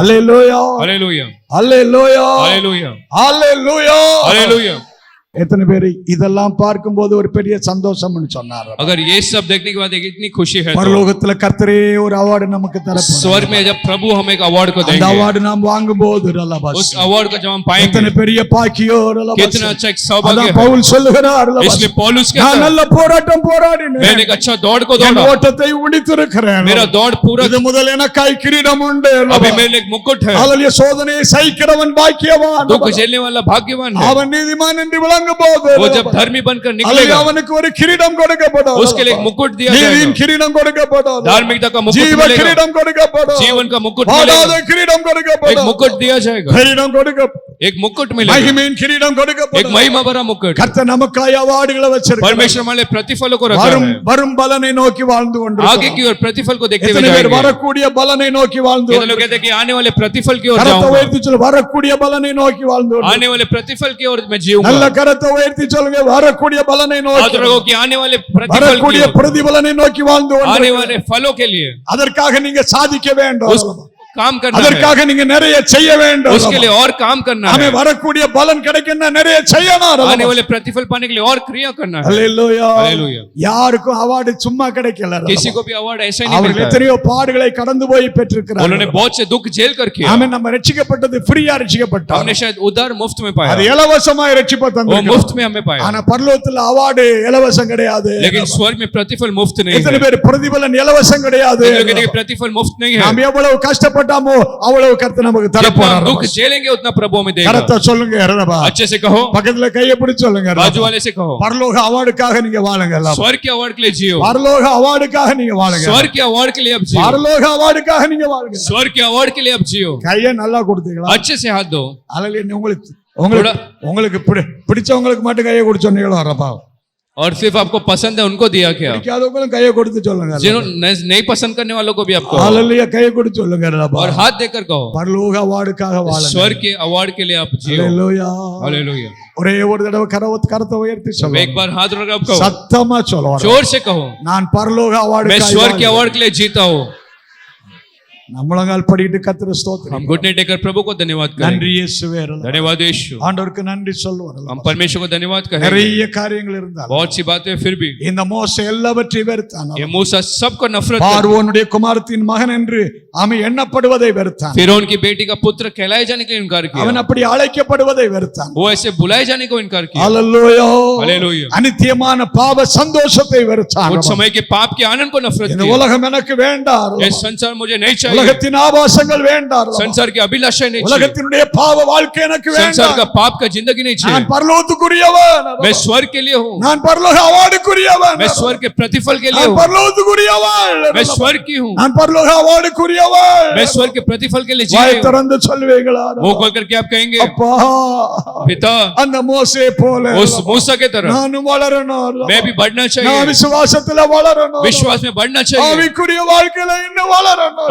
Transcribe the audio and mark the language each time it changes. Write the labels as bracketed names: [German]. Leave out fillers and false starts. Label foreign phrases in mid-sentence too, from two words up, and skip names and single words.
[Tamil] அல்லேலூயா. [Hindi] हालेलुया. [Tamil] அல்லேலூயா. [Hindi] हालेलुया. [Tamil] அல்லேலூயா. [Hindi] हालेलुया. [Tamil] எத்தனை பேர் இதெல்லாம் பார்க்கும்போது ஒரு பெரிய சந்தோஷம்னு சொன்னார்? [Hindi] अगर ये सब देखने के बाद एक इतनी खुशी है तो [Tamil] பரலோகத்துல கர்த்தரே ஒரு அவார்டு நமக்கு தரப்போறார். [Hindi] स्वर्ग में जब प्रभु हमें एक अवार्ड को [Tamil] அந்த [Hindi] देंगे, [Tamil] அவார்டு நாம் வாங்கும்போது ரலபாஸ், [Hindi] उस अवार्ड को जब हम पाएंगे [Tamil] எத்தனை பெரிய பாக்கியோ ரலபாஸ். [Hindi] कितना अच्छा एक सौभाग्य [Tamil] அதான் [Hindi] है. [Tamil] பவுல் சொல்லுகிறார் ரலபாஸ், [Hindi] इसलिए पौलुस [Tamil] நான் [Hindi] कहता है, [Tamil] நல்ல போராட்டம் போராடினேன், [Hindi] मैंने एक अच्छा दौड़ को [Tamil] என் [Hindi] दौड़ा, [Tamil] ஓட்டத்தை முடித்திருக்கிறேன், [Hindi] मेरा दौड़ पूरा, [Tamil] இது முதல் எனக்காய் கிரீடம் உண்டு. [Hindi] अभी मेरे लिए एक मुकुट है. [Tamil] ஹalleluya. சோதனையை சகிக்கிறவன் பாக்கியவான், [Hindi] दुख झेलने वाला भाग्यवान है. [Tamil] அவன் நீதிமான் என்று விளங்கும் போது [Hindi] वो जब धर्मी बनकर [Tamil] ஹalleluya, [Hindi] निकलेगा [Tamil] அவனுக்கு ஒரு கிரீடம் கொடுக்கப்படும். [Hindi] उसके लिए एक मुकुट दिया [Tamil] நீதியின் [Hindi] जाएगा, [Tamil] கிரீடம் கொடுக்கப்படும், [Hindi] धार्मिकता का मुकुट [Tamil] ஜீவ [Hindi] मिलेगा, [Tamil] கிரீடம் கொடுக்கப்படும், [Hindi] जीवन का मुकुट [Tamil] வாடாத [Hindi] मिलेगा, [Tamil] கிரீடம் [Hindi] एक [Tamil] கொடுக்கப்படும், [Hindi] मुकुट दिया जाएगा, [Tamil] கிரீடம் கொடுக்கப்படும், [Hindi] एक मुकुट मिलेगा, [Tamil] மகிமையின் கிரீடம் [Hindi] एक [Tamil] கொடுக்கப்படும். [Hindi] महिमा भरा मुकुट. [Tamil] கர்த்தர் நமக்காய் அவார்டுகளை வச்சிருக்கிறார். [Hindi] परमेश्वर हमारे प्रतिफलों को रखा [Tamil] வரும் [Hindi] है, [Tamil] வரும் பலனை நோக்கி வாழ்ந்து [Hindi] आगे [Tamil] கொண்டிருக்கிறோம். [Hindi] की ओर प्रतिफल को देखते हुए [Tamil] எத்தனை பேர் [Hindi] जाएंगे. [Tamil] வரக்கூடிய பலனை நோக்கி வாழ்ந்து [Hindi] कितने लोग कहते हैं कि आने वाले प्रतिफल की ओर [Tamil] கரத்தை [Hindi] जाऊंगा, [Tamil] உயர்த்தி சொல்லுங்க, வரக்கூடிய பலனை நோக்கி வாழ்ந்து கொண்டிருக்கிறோம். [Hindi] आने वाले प्रतिफल की ओर मैं [Tamil] நல்ல [Hindi] जीऊंगा. [Tamil] கரத்தை உயர்த்தி சொல்லுங்க, வரக்கூடிய பலனை [Hindi] हाथ [Tamil] நோக்கி, [Hindi] रखो कि आने वाले प्रतिफल की [Tamil] வரக்கூடிய [Hindi] ओर, [Tamil] பிரதிபலனை நோக்கி வாழ்ந்து [Hindi] आने [Tamil] கொண்டிருக்கிறோம். [Hindi] वाले फलों के लिए [Tamil] அதற்காக நீங்க சாதிக்க வேண்டும். [Hindi] उस काम करना है, [Tamil] அதற்காக நீங்க நிறைய செய்ய வேண்டும். [Hindi] उसके लिए और काम करना [Tamil] ஆமென். [Hindi] है, [Tamil] வரக்கூடிய பலன் கிடைக்கணும்னா நிறைய செய்யணும். [Hindi] आने वाले प्रतिफल पाने के लिए और क्रिया करना है। [Tamil] ஹalleluya. [Hindi] हालेलुया। [Tamil] யாருக்கும் அவார்டு சும்மா கிடைக்கல. [Hindi] किसी को भी अवार्ड ऐसा ही नहीं [Tamil] அவர்கள் [Hindi] मिलता है, [Tamil] எத்தனையோ பாடுகளை கடந்து போய் பெற்றிருக்கிறார்கள். [Hindi] उन्होंने बहुत से दुख झेल कर किया। [Tamil] ஆமென். நம்ம ரட்சிக்கப்பட்டது ஃப்ரீயா ரட்சிக்கப்பட்டோம். [Hindi] हमने शायद उधार मुफ्त में [Tamil] அது [Hindi] पाया, [Tamil] இலவசமாய் ரட்சிப்பு [Hindi] वो [Tamil] தந்திருக்கிறார். [Hindi] मुफ्त में हमें पाया, [Tamil] ஆனா பரலோகத்துல அவார்டு இலவசம் கிடையாது. [Hindi] लेकिन स्वर्ग में प्रतिफल मुफ्त नहीं है। [Tamil] எத்தனை பேர் பிரதிபலன் இலவசம் கிடையாது. [Hindi] प्रतिफल मुफ्त नहीं है, [Tamil] நாம் எவ்வளவு கஷ்டப்பட்டாமோ அவ்வளவு கர்த்தர் நமக்கு தர [Hindi] जितना [Tamil] போறார். [Hindi] दुख झेलेंगे उतना प्रभु हमें देगा। [Tamil] கரத்தை சொல்லுங்க ரபா. [Hindi] अच्छे से कहो, [Tamil] பக்கத்துல கையை பிடிச்சு சொல்லுங்க ரபா. [Hindi] बाजू वाले से कहो, [Tamil] பரலோக அவார்டுக்காக நீங்க வாழுங்க எல்லாம். [Hindi] स्वर्ग के अवार्ड के लिए जियो, [Tamil] பரலோக அவார்டுக்காக நீங்க வாழுங்க. [Hindi] स्वर्ग के अवार्ड के लिए अब जियो, [Tamil] பரலோக அவார்டுக்காக நீங்க வாழுங்க. [Hindi] स्वर्ग के अवार्ड के लिए अब जियो। [Tamil] கையை நல்லா கொடுத்தீங்களா? [Hindi] अच्छे से हाथ दो। [Tamil] அல்லேலூயா. உங்களுக்கு பிடிச்சவங்களுக்கு மட்டும் கையை கொடுத்து சொன்னீங்களோ ரபா? [Hindi] और सिर्फ आपको पसंद है उनको दिया क्या? [Tamil] பிடிக்காதவங்களும் கையை கொடுத்து சொல்லுங்க. [Hindi] जिन्होंने नहीं पसंद करने वालों को भी आपको, [Tamil] அல்லேலூயா, கையை கொடுத்து சொல்லுங்க ரபா. [Hindi] और हाथ देकर कहो, [Tamil] பரலோக அவார்டுக்காக வாழுங்க. [Hindi] स्वर्ग के अवार्ड के लिए आप जियो। [Tamil] அல்லேலூயா. [Hindi] हालेलुया। [Tamil] ஒரே ஒரு தடவை கரத்தை உயர்த்தி [Hindi] एक [Tamil] சொல்லுங்க. [Hindi] बार हाथ रख आप कहो, [Tamil] சத்தமா சொல்லுங்க. [Hindi] जोर से कहो, [Tamil] நான் பரலோக [Hindi] मैं [Tamil] அவார்டுக்காக [Hindi] स्वर्ग के अवार्ड के लिए जीता हूँ। [Tamil] நம்மளங்கால் படிட்டு கர்த்தரை ஸ்தோத்திரம். [Hindi] हम घुटने टेकर प्रभु को धन्यवाद करें। [Tamil] நன்றி இயேசுவே. [Hindi] धन्यवाद यीशु। [Tamil] ஆண்டவருக்கு நன்றி சொல்லுவோம். [Hindi] हम परमेश्वर को धन्यवाद करें। [Tamil] நிறைய காரியங்கள் இருந்தாலும் [Hindi] बहुत सी बातें फिर भी [Tamil] இந்த மோசே எல்லாவற்றையும் வெறுத்தான். [Hindi] ये मूसा सबको नफरत करता, [Tamil] பார்வோனுடைய குமாரத்தின் மகன் என்று அவன் எண்ணப்படுவதை வெறுத்தான். [Hindi] फिरौन की बेटी का पुत्र कहलाए जाने के लिए इनकार [Tamil] அவன் [Hindi] किया, [Tamil] அப்படி அழைக்கப்படுவதை வெறுத்தான். [Hindi] वो ऐसे बुलाए जाने को इनकार किया। [Tamil] அல்லேலூயா. [Hindi] हालेलुया। [Tamil] அநித்தியமான பாவ சந்தோஷத்தை வெறுத்தான். [Hindi] कुछ समय के पाप के आनंद को नफरत [Tamil] இந்த [Hindi] किया। [Tamil] உலகம் எனக்கு வேண்டாம். [Hindi] ये संसार मुझे नहीं चाहिए, [Tamil] உலகத்தின் ஆபாசங்கள் வேண்டாம். [Hindi] संसार की अभिलाषा नहीं चाहिए, [Tamil] உலகத்தினுடைய பாவ வாழ்க்கை எனக்கு [Hindi] संसार का [Tamil] வேண்டாம். [Hindi] पाप का जिंदगी नहीं [Tamil] நான் [Hindi] चाहिए। [Tamil] பரலோகத்துக்குரியவன். [Hindi] मैं स्वर्ग के लिए हूँ, [Tamil] நான் பரலோக அவார்டுக்குரியவன். [Hindi] मैं स्वर्ग के प्रतिफल के लिए [Tamil] நான் [Hindi] हूँ, [Tamil] பரலோகத்துக்குரியவன். [Hindi] मैं स्वर्ग की हूँ, [Tamil] நான் பரலோக அவார்டுக்குரியவன். [Hindi] मैं स्वर्ग के प्रतिफल के लिए [Tamil] வாய் [Hindi] जी। [Tamil] திறந்து சொல்வீங்களா? [Hindi] वो खोल करके आप कहेंगे, [Tamil] அப்பா, [Hindi] पिता [Tamil] அந்த மோசே போல [Hindi] उस मूसा के तरह [Tamil] நானும் வளரணும். [Hindi] मैं भी बढ़ना [Tamil] நான் [Hindi] चाहिए, [Tamil] விசுவாசத்துல வளரணும். [Hindi] विश्वास में बढ़ना चाहिए, [Tamil] ஆவிக்குரிய வாழ்க்கையில இன்னும் வளரணும்.